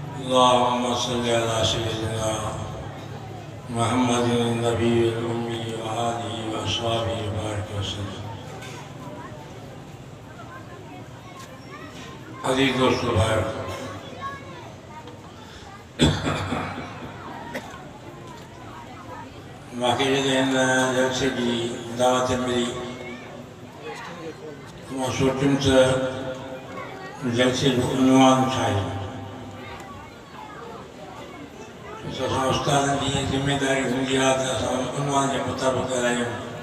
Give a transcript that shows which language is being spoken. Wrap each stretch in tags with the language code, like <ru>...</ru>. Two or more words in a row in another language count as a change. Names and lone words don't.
<ar>اللهم صل على سيدنا محمد النبي الأمي وآله وأصحابه وبارك وسلم.</ar> <sd>अजीज दोस्तों भाई, बाकी जलसे की दावत मिली मां सोचुम त जलसे जो उन्वान ठाही असां उस्तादनि जी ज़िम्मेदारी हूंदी आहे त असां उन्वान जे मुताबिक़ ॻाल्हायूं।</sd>